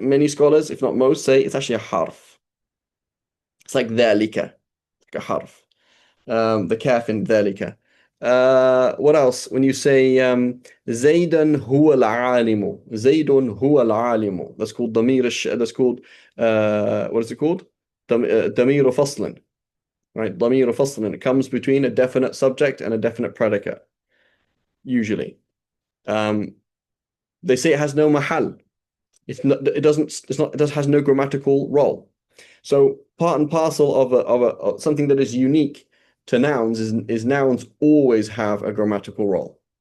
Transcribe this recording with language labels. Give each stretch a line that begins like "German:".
English: Many scholars, if not most, say it's actually a harf. It's like ذلك, like a harf. The kaf in ذلك. What else? When you say
Arabic: زيدا هو العالم, زيد هو العالم,
English: that's called ضمير that's called what is it called?
Arabic: ضمير فصل,
English: right?
Arabic: ضمير فصل.
English: It comes between a definite subject and a definite predicate, usually. They say it has no mahal. It has no grammatical role. So part and parcel of something that is unique to nouns is nouns always have a grammatical role.